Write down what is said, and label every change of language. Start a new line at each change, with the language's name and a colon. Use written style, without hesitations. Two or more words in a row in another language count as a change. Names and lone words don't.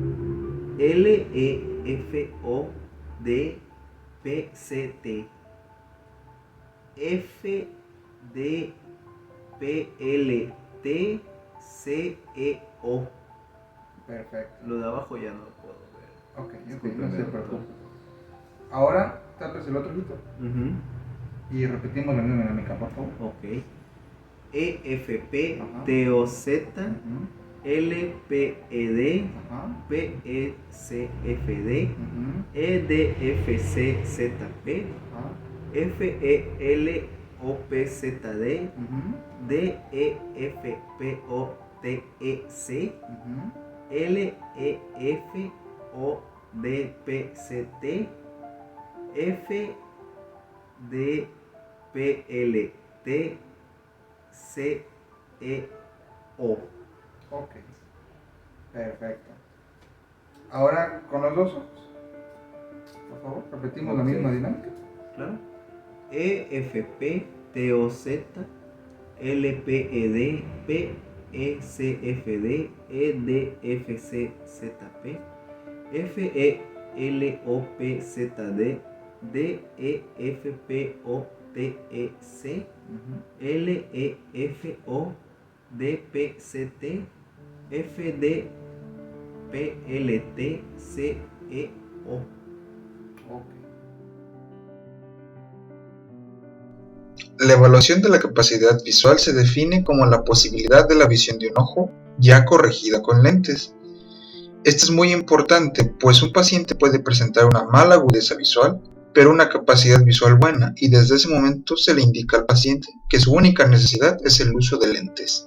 Spanish: LEFODPCT, FDPLTCEO. Perfecto. Lo de abajo ya no lo puedo ver. Ok, no se preocupe. Ahora, tapes el otro ojito. Y repetimos la misma dinámica, por favor. Ok. EFP, TOZ, LPED, PECFD, EDFCZP, FELOPZD, DEFPOTEC, LEFODPCT, FDPLT, CEO. Ok, perfecto. Ahora con los dos ojos, por favor, repetimos la misma dinámica. Claro. EFP, TOZ, LPED, PECFD, EDFCZP, FELOPZD, DEFPOTEC, LEFODPCT, FDPLTCEO. La evaluación de la capacidad visual se define como la posibilidad de la visión de un ojo ya corregida con lentes. Esto es muy importante, pues un paciente puede presentar una mala agudeza visual, pero una capacidad visual buena, y desde ese momento se le indica al paciente que su única necesidad es el uso de lentes.